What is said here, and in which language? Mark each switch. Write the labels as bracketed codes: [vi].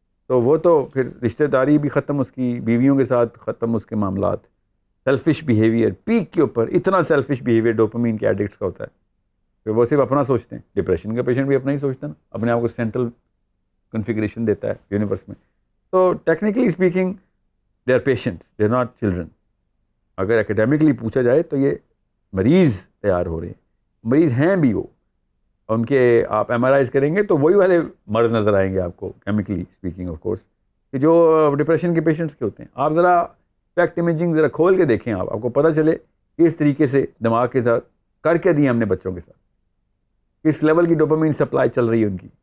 [ur] تو وہ تو پھر رشتہ داری بھی ختم، اس کی بیویوں کے ساتھ ختم اس کے معاملات. سیلفش بیہیویئر پیک کے اوپر، اتنا سیلفش بیہیویئر ڈوپامین کے ایڈکٹس کا ہوتا ہے کہ وہ صرف اپنا سوچتے ہیں. ڈپریشن کا پیشنٹ بھی اپنا ہی سوچتا ہے نا، اپنے آپ کو سینٹرل کنفیگریشن دیتا ہے یونیورس میں. [en] تو technically speaking they are patients, they are not children. [ur] اگر اکیڈیمکلی پوچھا جائے تو یہ مریض تیار ہو رہے ہیں، مریض ہیں بھی وہ. ان کے آپ ایم آر آئیز کریں گے تو وہی والے مرض نظر آئیں گے آپ کو کیمکلی اسپیکنگ آف کورس، کہ جو ڈپریشن کے پیشنٹس کے ہوتے ہیں. آپ ذرا اسپیکٹ امیجنگ ذرا کھول کے دیکھیں، آپ کو پتہ چلے کس طریقے سے دماغ کے ساتھ کر کے دیے ہم نے بچوں کے ساتھ، کس لیول کی ڈوپامین سپلائی چل رہی ہے ان کی.